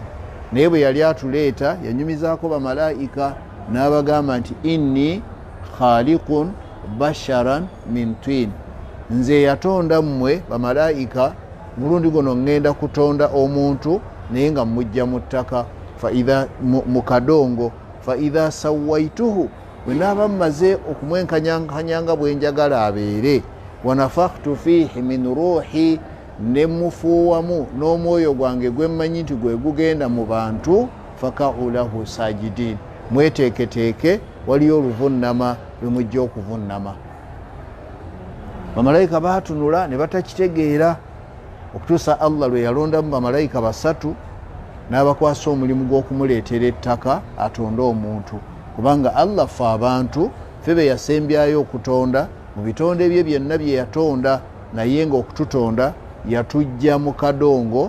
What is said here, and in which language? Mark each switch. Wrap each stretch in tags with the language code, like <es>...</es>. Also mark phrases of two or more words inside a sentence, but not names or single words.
<lg>Naye bwe yali atuleeta yanyumizaako bamalayika n'abagamba nti</lg> <ar>إني خالق بشرا من طين,</ar> <lg>nze yatonda mmwe bamalayika, mulundi guno ŋŋenda kutonda omuntu naye nga mujja mu ttaka mu kadongo.</lg> <ar>فإذا سويته,</ar> <lg>bwe naaba mmaze okumwenkanyanga bwe njagala abeere,</lg> <ar>ونفخت فيه من روحي,</ar> <lg>ne mufuuwamu n'omwoyo gwange gwe mmanyi nti gwe gugenda mu bantu,</lg> <ar>فقعوا له ساجدين,</ar> <lg>mweteeketeeke waliyo oluvunnama lwe mujja okuvunnama. Bamalayika baatunula ne batakitegeera okutuusa Allah lwe yalondamu bamalayika 3 n'abakwasa omulimu gw'okumuleetera ettaka atonde omuntu, kubanga Allah ffe abantu ffe be yasembyayo okutonda mu bitonde bye byonna bye yatonda, naye ng'okututonda yatujja mu kadongo.</lg>